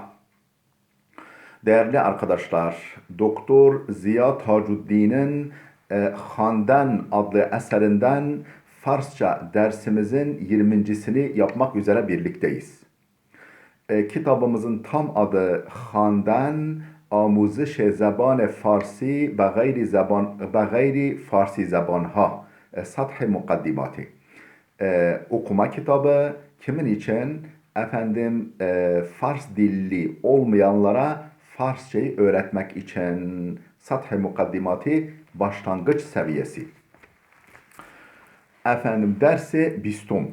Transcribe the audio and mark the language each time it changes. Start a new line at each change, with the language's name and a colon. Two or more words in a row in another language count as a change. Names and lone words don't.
Turkish: Değerli arkadaşlar, Doktor Ziya Tacuddin'in Handan adlı eserinden Farsça dersimizin 20.sini yapmak üzere birlikteyiz. Kitabımızın tam adı Handan
Persian: آموزش زبان فارسی به غیر فارسی زبانها سطح مقدماتی
Turkish: okuma kitabı kimin için? Efendim Fars dilli olmayanlara Farsçayı öğretmek için
Persian: سطح مقدماتی
Turkish: başlangıç seviyesi. Efendim dersi bistum.